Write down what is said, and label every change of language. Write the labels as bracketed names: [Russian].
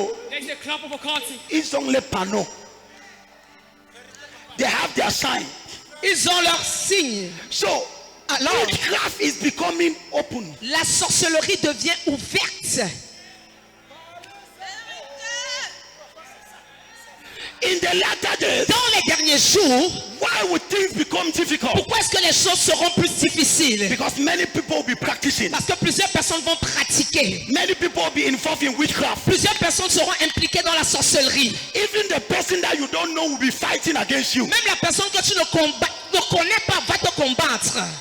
[English] There's a club of occultic. [French] ils ont les panneaux. [English] They have their sign. [French] ils ont leur signe. [English] So, [French] Alors, [English] witchcraft is becoming open. [French] la sorcellerie devient ouverte. [English] In the latter days, [French] Dans les derniers jours, [English] why would things become difficult? [French] pourquoi est-ce que les choses seront plus difficiles? [English] Because many people will be practicing. [French] Parce que plusieurs personnes vont pratiquer. [English] Many people will be involved in witchcraft. [French] Plusieurs personnes seront impliquées dans la sorcellerie. [English] Even the person that you don't know will be fighting against you. [French] Même la personne que tu ne connais pas va te combattre.